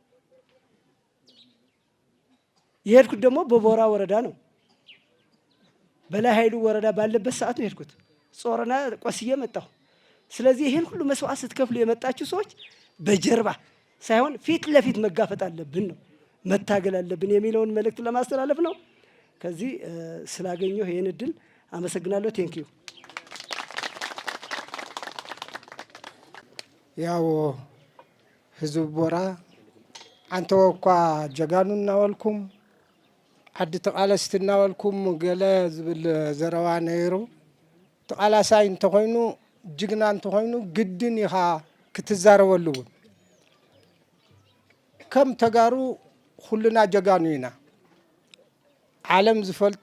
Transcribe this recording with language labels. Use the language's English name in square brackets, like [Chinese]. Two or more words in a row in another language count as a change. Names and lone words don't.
[Amharic] የሄድኩት ደግሞ በቦራ ወረዳ ነው። በላይ ኃይሉ ወረዳ ባለበት ሰዓት ነው የሄድኩት። ጾረና ቆስዬ መጣሁ። ስለዚህ ይሄን ሁሉ መስዋዕት ስትከፍሉ የመጣችሁ ሰዎች በጀርባ ሳይሆን ፊት ለፊት መጋፈጥ አለብን ነው መታገል አለብን የሚለውን መልእክት ለማስተላለፍ ነው። ከዚህ ስላገኘሁ ይሄን እድል አመሰግናለሁ። ቴንኪዩ። [Tigrinya] ያው ህዝብ ቦራ አንተ ወኳ ጀጋኑ እናወልኩም ዓዲ ተቃለስቲ እናወልኩም ገለ ዝብል ዘረባ ነይሩ ተቃላሳይ እንተኮይኑ ጅግና እንተኮይኑ ግድን ኢኻ ክትዛረበሉ እውን ከም ተጋሩ ኩልና ጀጋኑ ኢና ዓለም ዝፈልጦ